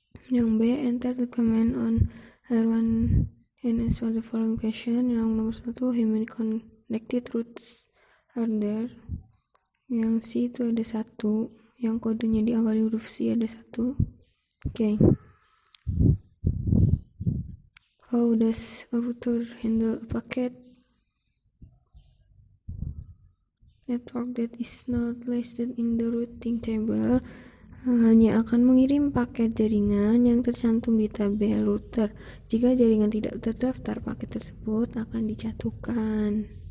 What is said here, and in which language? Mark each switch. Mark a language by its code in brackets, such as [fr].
[id] Yang B, [en] enter the command on R1 and answer the following question. [id] Yang nomor 1, [en] how many connected routes are there? [id] Yang C itu ada 1, yang kodenya diawali huruf C ada 1. Oke. [en] How does a router handle a packet network that is not listed in the routing table? [id] Hanya akan mengirim paket jaringan yang tercantum di tabel router. Jika jaringan tidak terdaftar, paket tersebut akan dicatukan.